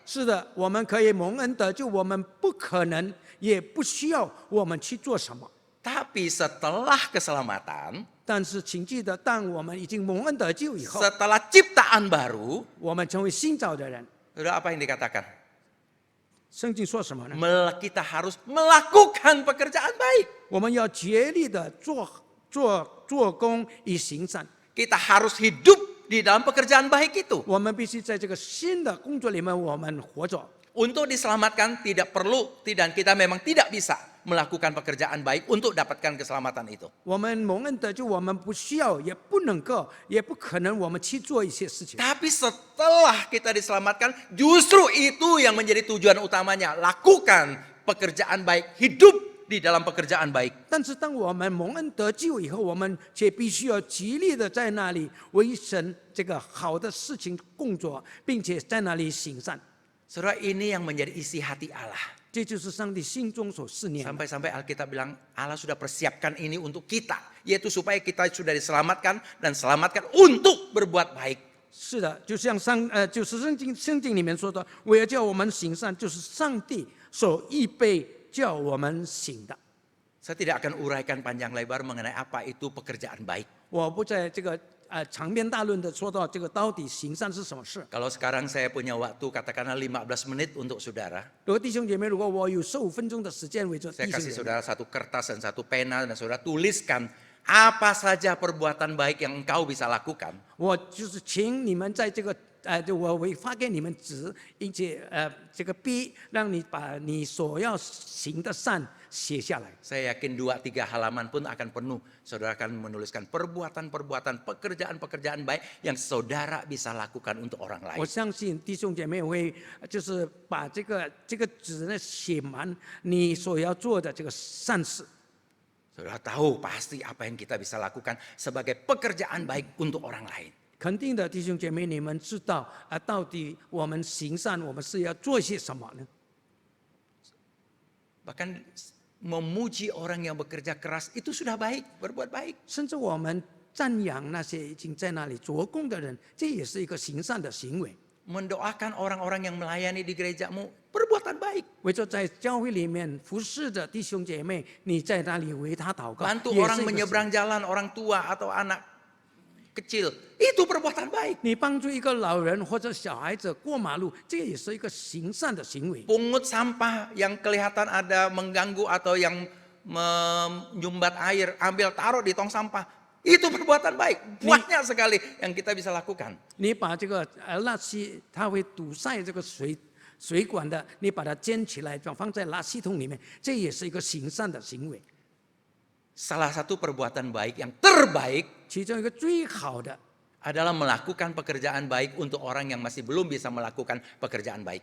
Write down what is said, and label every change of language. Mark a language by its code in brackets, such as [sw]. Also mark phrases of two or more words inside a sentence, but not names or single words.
[zh] 是的，我们可以蒙恩得救，我们不可能，也不需要我们去做什么。 [id] Tapi setelah keselamatan, [zh] 但是请记得，当我们已经蒙恩得救以后， [id] setelah ciptaan baru, [zh] 我们成为新造的人。 [id] sudah apa yang dikatakan? [zh] 圣经说什么呢？ [id] Kita harus melakukan pekerjaan baik. [zh] 我们要竭力的做工以行善。 [id] Kita harus hidup di dalam pekerjaan baik itu. [zh] 我们必须在这个新的工作里面，我们活着。 [id] Untuk diselamatkan tidak perlu dan kita memang tidak bisa melakukan pekerjaan baik untuk dapatkan keselamatan itu. [zh] 我们蒙恩得救，我们不需要，也不能够，也不可能，我们去做一些事情。 [id] Tapi setelah kita diselamatkan, justru itu yang menjadi tujuan utamanya. Lakukan pekerjaan baik, hidup di dalam pekerjaan baik. [zh] 但是当我们蒙恩得救以后，我们却必须要极力的在那里为神这个好的事情工作，并且在那里行善。 [id] Saudara, ini yang menjadi isi hati Allah. [zh] 这就是上帝心中所思念的。 [id] Sampai-sampai Alkitab bilang Allah sudah persiapkan ini untuk kita. Yaitu supaya kita sudah diselamatkan dan selamatkan untuk berbuat baik. [zh] 是的，就像就是圣经里面说的，我要叫我们行善，就是上帝所预备叫我们行的。 [id] Saya tidak akan uraikan panjang lebar mengenai apa itu pekerjaan baik. [zh] 我不在这个长篇大论的说到这个到底行善是什么事。 [id] Kalau sekarang saya punya waktu katakanlah 15 menit untuk saudara. [zh] 如果弟兄姐妹，如果我有15分钟的时间为着 [id] Saya [zh] 弟兄 [id] kasih [zh] 姐妹， [id] saudara satu kertas dan satu pena dan saudara tuliskan apa saja perbuatan baik yang engkau bisa lakukan. [zh] 我就是请你们在这个我会发给你们纸，并且这个笔，让你把你所要行的善写下来。 [id] Saya yakin 2-3 halaman pun akan penuh. Saudara akan menuliskan perbuatan-perbuatan, pekerjaan-pekerjaan baik yang saudara bisa lakukan untuk orang [zh] 我 [id] lain. [zh] 相信弟兄姐妹会就是把这个纸呢写满你所要做的这个善事。 [id] Saudara tahu pasti apa yang kita bisa lakukan sebagai pekerjaan baik untuk orang lain. [zh] 肯定的，弟兄姐妹，你们知道到底我们行善，我们是要做些什么呢？ [id] Bahkan memuji orang yang bekerja keras itu sudah baik, berbuat baik. [zh] 甚至我们赞扬那些已经在那里做工的人，这也是一个行善的行为。 [id] Mendoakan orang-orang yang melayani di gerejamu, perbuatan baik. [zh] 为着在教会里面服侍的弟兄姐妹，你在那里为他祷告， [id] Bantu [zh] 也 [id] orang [zh] 是一个 [id] menyeberang jalan, orang tua atau anak kecil, itu perbuatan baik. [zh] 你帮助一个老人或者小孩子过马路，这也是一个行善的行为。 [id] Pungut sampah yang kelihatan ada mengganggu atau yang menyumbat air, ambil taruh di tong sampah. Itu perbuatan baik. Banyak sekali yang kita bisa lakukan. [zh] 你把这个垃圾，它会堵塞这个水管的，你把它捡起来，放在垃圾桶里面，这也是一个行善的行为。 [id] Salah satu perbuatan baik yang terbaik [zh] 其中一个最好的， [id] adalah melakukan pekerjaan baik untuk orang yang masih belum bisa melakukan pekerjaan baik.